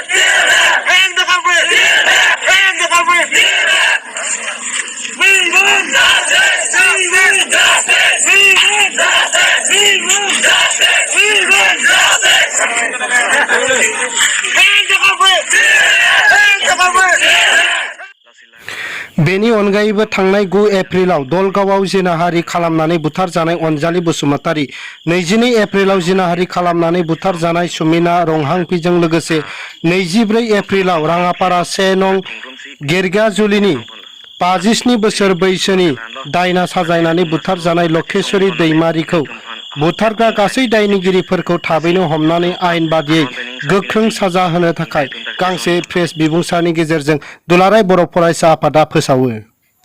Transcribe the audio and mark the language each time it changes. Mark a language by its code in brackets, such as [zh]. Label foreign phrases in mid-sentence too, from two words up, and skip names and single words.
[en] Hang the culprit. Hang the culprit. We want justice. We want justice. We want justice. We want justice. We want justice. Hang the culprit. Hang the culprit. [brx] बेनि अनगायैबो थांनाय 9 एप्रिलाव दलगावआव जिनाहारि खालामनानै बुथारजानाय अनजालि बसुमतारी, 22 एप्रिलाव जिनाहारि खालामनानै बुथारजानाय सुमिला रंहांपिजों लोगोसे 24 एप्रिलाव राङापारा 1 नं गेरगाजुलिनि 57 बोसोर बैसोनि दायना साजायनानै बुथारजानाय लकेश्वरी दैमारिखौ बुथारग्रा गासै दायनिगिरिफोरखौ थाबैनो हमनानै आयेन बादियै गोख्रों साजा होनो थाखाय गांसे प्रेस बिबुंसारनि गेजेरजों दुलाराय बर' फरायसा आफादा फोसावो।